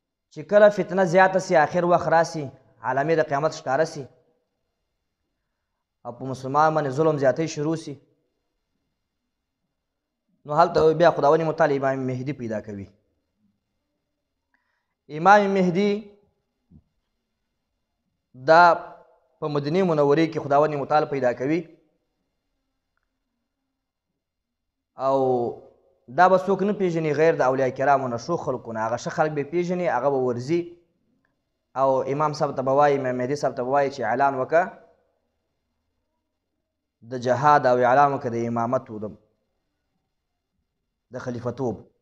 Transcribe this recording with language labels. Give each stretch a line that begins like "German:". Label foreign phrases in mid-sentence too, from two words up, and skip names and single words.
Pashto: چې کله فتنه زیاته سي آخر وخت راسي علامې د قیامت ښکاره سي او په مسلمان باندې ظلم زیاتی شروع سي نو هلته بیا خداوند متعالی امام مهدي پیدا کوي. امام مهدي دا په مدینه منورې کې خداوند متعالی پیدا کوي او دا به څوک نه پیژني غیر د اولیاء کرامو نه ښو خلکو نه. هغه ښه خلک به پیژني هغه به ورځي او امام صاحب ته به وایي امام مهدي صاحب ته به وایي چې اعلان وکړه د جهاد او اعلان وکړه د امامت د خلیفتوب.